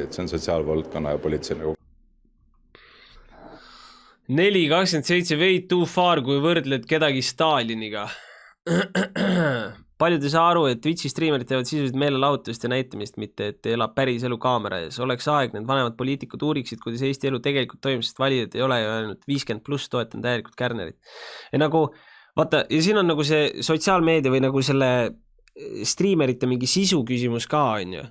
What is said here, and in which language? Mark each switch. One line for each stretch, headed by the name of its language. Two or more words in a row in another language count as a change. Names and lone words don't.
Estonian: See on sotsiaalvaldkonna ja politsei nagu
English: 4.27 way too far,
Estonian: kui võrdled kedagi Staliniga. Paljud ei saa aru, et Twitchi streamerid teevad sisuliselt meelelahutust ja näitamist, mitte et elab päris elu kaamera ees. Oleks aeg, need vanemad poliitikud uuriksid, kuidas Eesti elu tegelikult toimub, sest valijad ei ole ju ainult 50+ toetan täielikult Kärnerit. Ja nagu, vaata, ja siin on nagu see sotsiaalmeedia või nagu selle streamerite mingi sisu küsimus ka on ju.